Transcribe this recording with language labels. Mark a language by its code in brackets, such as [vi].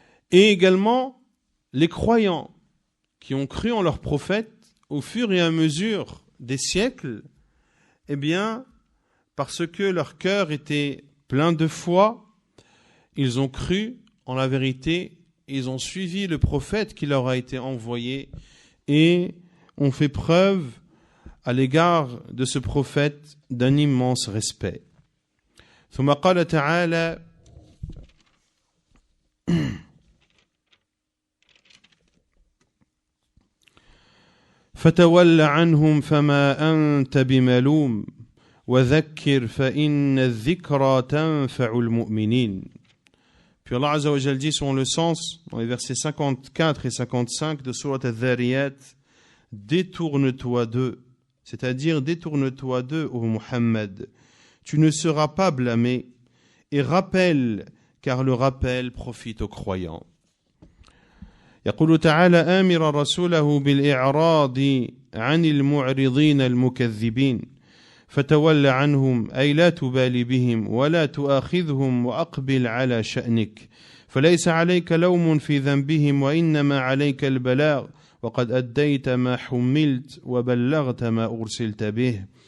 [fr] Et également, les croyants qui ont cru en leur prophète au fur et à mesure des siècles, eh bien, parce que leur cœur était plein de foi, ils ont cru en la vérité, ils ont suivi le prophète qui leur a été envoyé et ont fait preuve à l'égard de ce prophète d'un immense respect. [ar] ثم قال تعالى فتول عنهم فما أنت بملوم وذكر فإن الذكرى تنفع المؤمنين. [fr] Puis Allah Azza wa Jal dit selon le sens, dans les versets 54 et 55 de Surat Al-Dhariyat, détourne-toi d'eux, c'est-à-dire détourne-toi d'eux, ô Muhammad, tu ne seras pas blâmé, et rappelle, car le rappel profite aux croyants. [ar] يقول تعالى آمرا رسوله بالإعراض عن المعرضين المكذبين فتول عنهم أي لا تبالي بهم ولا تؤاخذهم وأقبل على شأنك فليس عليك لوم في ذنبهم وإنما عليك البلاغ وقد أديت ما حملت وبلغت ما أرسلت به